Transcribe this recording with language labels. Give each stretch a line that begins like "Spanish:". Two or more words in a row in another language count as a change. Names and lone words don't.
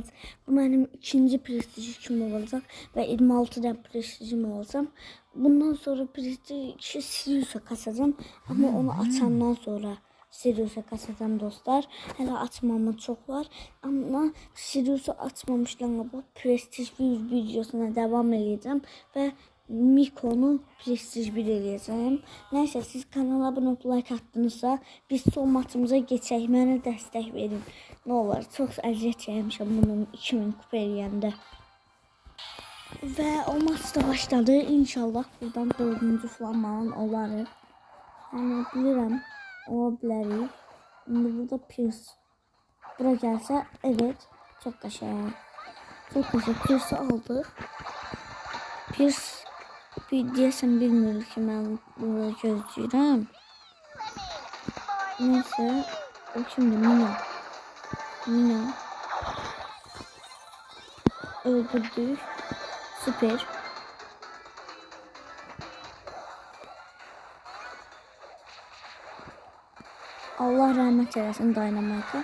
Azerbaijani: Bu mənim ikinci Prestige 2'm olacaq və 26'da Prestige'im olacaq.
Turkish: Bundan sonra Prestige 2 Sirius'a kasacağım, amma onu açandan sonra Sirius'a kasacağım dostlar.
Azerbaijani: Hələ açmamı çox var, amma Sirius'u açmamışdan bu Prestige 100
Turkish: videosuna devam edeceğim
Azerbaijani: və Miko'nu Prestige 1 eləyəcəm.
Turkish: Neyse, siz kanala abone olup like attınızsa biz son maçımıza geçək.
Azerbaijani: Mənə dəstək verin.
Turkish: Ne olur,
Azerbaijani: çox əziyyət çəkmişəm bunun 2000 kupa eləyəndə. Və o maçda başladı. İnşallah buradan 4-cü falan olarıq. Yəni bilirəm, ola bilərik. İndi burada Pierce. Bura gəlsə, evet, çox qəşəng. Çox qəşəng Pierce'ı aldıq. Pierce deyəsən bilmiyor ki, mən burada gözləyirəm.
Turkish: Neyse, o şimdi Mina öldürdük. Süper. Allah rahmet eylesin Dynamite'a.